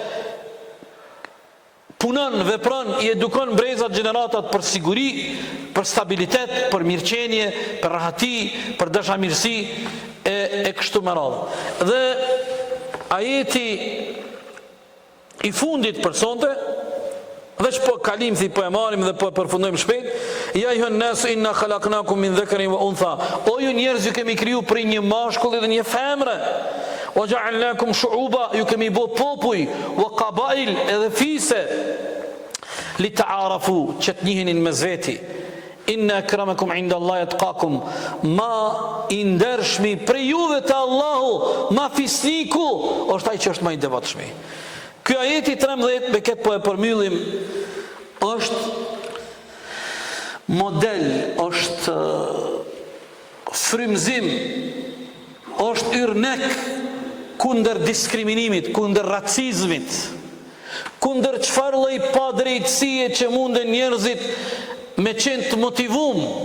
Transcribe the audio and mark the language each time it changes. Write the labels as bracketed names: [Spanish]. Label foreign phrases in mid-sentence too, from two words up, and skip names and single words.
[Albanian] punon, vepron, i edukon brezat gjeneratat për siguri, për stabilitet, për mirëqenie, për rahati, për dashamirësi e kështu me radhë. Dhe ajeti i fundit për sonte, veç po kalim thi po e marim dhe po e përfundojmë shpejt, [Arabic] يا أيها الناس إنا خلقناكم من ذكر وأنثى, [Albanian] o ju njerëz ju kemi kriju prej një mashkulli dhe një femre, [Arabic] وجعلناكم شعوبا, [Albanian] ju kemi bo popuj, [Arabic] وقبائل [Albanian] edhe fise, [Arabic] لتعارفوا, [Albanian] që të njihinin mes veti. [Arabic] إن أكرمكم عند الله أتقاكم, [Albanian] ma i ndershmi prej juve te Allahu, ma fisniku, është ai që është më i devotshmi. Ky ajeti 13 me këtë po e përmbyllim, është model, është frymëzim, është yrnek kundër diskriminimit, kundër racizmit, kundër çfarë lloj padrejtësie që munden njerëzit me qenë të motivum.